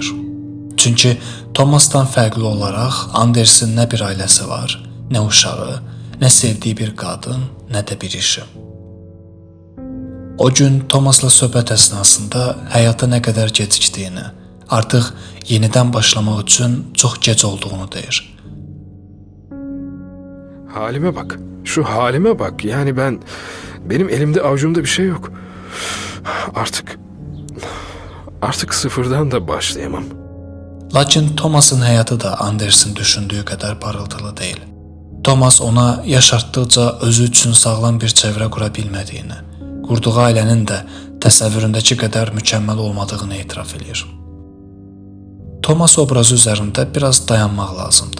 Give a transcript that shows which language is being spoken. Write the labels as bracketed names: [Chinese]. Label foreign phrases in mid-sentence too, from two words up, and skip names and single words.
[Azerbaijani] Çünki Thomas'tan fərqli olaraq Anders'in nə bir ailəsi var, nə uşağı, nə sevdiyi bir qadın, nə də bir işi. O gün Thomas'la söhbət əsnasında həyata nə qədər gecikdiyini, artıq yenidən başlamaq üçün çox gec olduğunu deyir. [Turkish] Halime bak. Şu halime bak. Yani benim elimde avucumda bir şey yok. Artık sıfırdan da başlayamam. [Azerbaijani] Lakin Thomas'ın həyatı da Anders'in düşündüyü qədər parıltılı deyil. Thomas ona yaşartdıqca özü üçün sağlam bir çevrə qura bilmədiyini, qurduğu ailənin də təsəvvüründəki qədər mükəmməl olmadığını etiraf edir. Thomas obrazı üzərində biraz dayanmaq lazımdır.